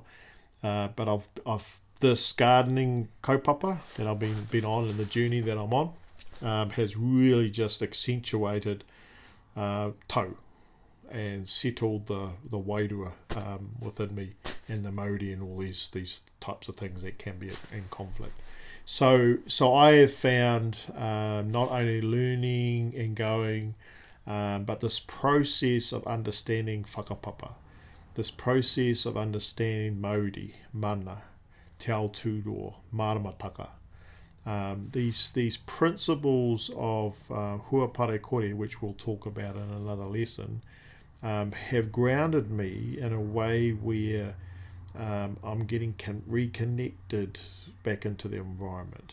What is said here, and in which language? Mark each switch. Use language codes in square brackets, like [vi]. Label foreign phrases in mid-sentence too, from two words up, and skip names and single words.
[en] But I've this gardening kaupapa that I've been on, and the journey that I'm on has really just accentuated tau and settled the wairua within me and the Māori and all these types of things that can be in conflict. So I have found not only learning and going, but this process of understanding whakapapa, this process of understanding Māori, mana, [mi] te ao tūroa, [en] maramataka, these principles of [mi] huapare kore, [en] which we'll talk about in another lesson, have grounded me in a way where I'm getting reconnected back into the environment.